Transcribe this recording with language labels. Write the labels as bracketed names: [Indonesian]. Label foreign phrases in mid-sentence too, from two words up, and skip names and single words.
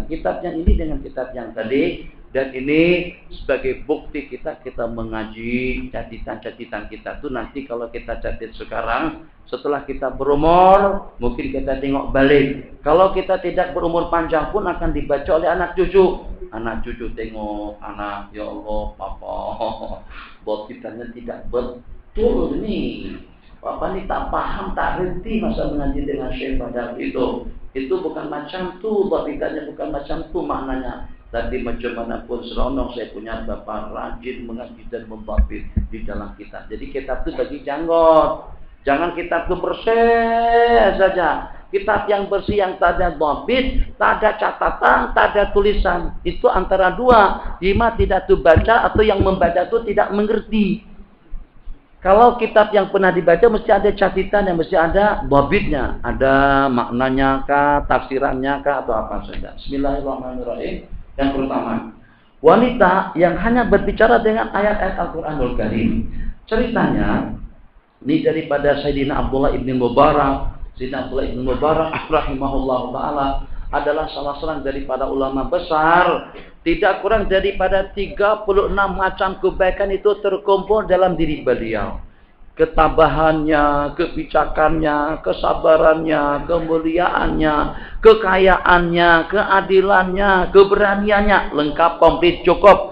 [Malay] Kitab yang ini dengan kitab yang tadi. Dan ini sebagai bukti kita mengaji catatan kita itu nanti kalau kita catat sekarang, setelah kita berumur mungkin kita tengok balik. Kalau kita tidak berumur panjang pun akan dibaca oleh anak cucu. Anak cucu tengok, anak, ya Allah, papa, buat kitanya tidak betul nih. Papa ini tak paham, tak ngerti masa mengaji dengan Syekh pada itu. Itu bukan macam tu, buat kitanya bukan macam tu maknanya. Tapi macam mana pun seronok saya punya bapak rajin mengaji dan membabit di dalam kitab. Jadi kitab itu bagi janggot. Jangan kitab itu bersih saja. kitab yang bersih yang tak ada dhabit, tak ada catatan, tak ada tulisan. Itu antara dua. Ima tidak tuh baca atau yang membaca itu tidak mengerti. Kalau kitab yang pernah dibaca mesti ada catatan, yang mesti ada dhabitnya, ada maknanya kah, tafsirannya kah, atau apa saja. Bismillahirrahmanirrahim. Yang pertama, wanita yang hanya berbicara dengan ayat-ayat [Arabic] القرآن الكريم. [Malay] Ceritanya ini daripada Sayyidina Abdullah ibn Mubarak. Sayyidina Abdullah ibn Mubarak [Arabic] رحمه الله تعالى [Malay] adalah salah seorang daripada ulama besar. Tidak kurang daripada 36 macam kebaikan itu terkumpul dalam diri beliau. Ketabahannya, kebijakannya, kesabarannya, kemuliaannya, kekayaannya, keadilannya, keberaniannya, lengkap, komplit, cukup.